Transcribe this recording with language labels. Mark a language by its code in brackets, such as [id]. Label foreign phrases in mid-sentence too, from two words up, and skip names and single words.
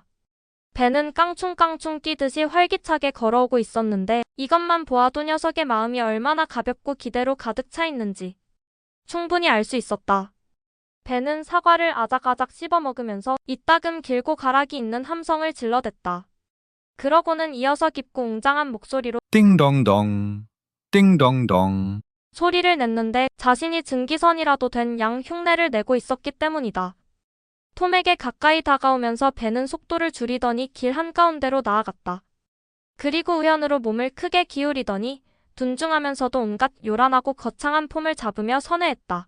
[ko] 벤은 깡충깡충 뛰듯이 활기차게 걸어오고 있었는데 이것만 보아도 녀석의 마음이 얼마나 가볍고 기대로 가득 차 있는지 충분히 알 수 있었다. 벤은 사과를 아작아작 씹어먹으면서 이따금 길고 가락이 있는 함성을 질러댔다. 그러고는 이어서 깊고 웅장한 목소리로 [en] Ding dong dong. Ding dong dong. [ko] 소리를 냈는데 자신이 증기선이라도 된 양 흉내를 내고 있었기 때문이다. 톰에게 가까이 다가오면서 벤은 속도를 줄이더니 길 한가운데로 나아갔다. 그리고 우연으로 몸을 크게 기울이더니 둔중하면서도 온갖 요란하고 거창한 폼을 잡으며 선회했다.